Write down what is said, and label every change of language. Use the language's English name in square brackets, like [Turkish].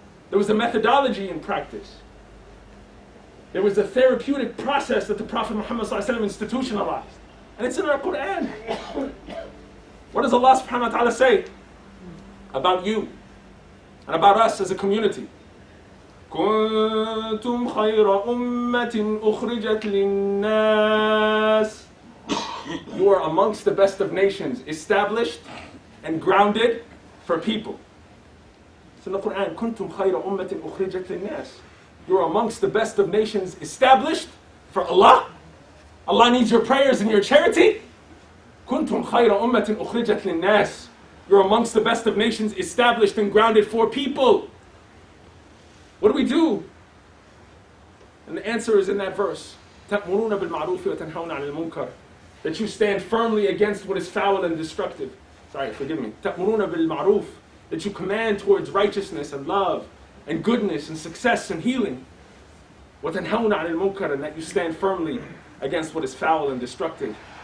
[English] There was a methodology in practice. There was a therapeutic process that the Prophet Muhammad ﷺ institutionalized. And it's in our Quran. What does Allah subhanahu wa ta'ala say about you and about us as a community? [Arabic] كنتم خير أمة أخرجت للناس. [English] You are amongst the best of nations, established and grounded for people. It's in the Quran. [Arabic] كنتم خير أمة أخرجت للناس. [English] You are amongst the best of nations, established for Allah. Allah needs your prayers and your charity. [Arabic] كنتم خير أمة أخرجت للناس. [English] You're amongst the best of nations, established and grounded for people. What do we do? And the answer is in that verse. [Arabic] تأمرون بالمعروف وتنهون عن المنكر. [English] That you stand firmly against what is foul and destructive. Sorry, forgive me. [Arabic] تأمرون بالمعروف. [English] That you command towards righteousness and love and goodness and success and healing. [Arabic] وتنهون عن المنكر. [English] And that you stand firmly against what is foul and destructive.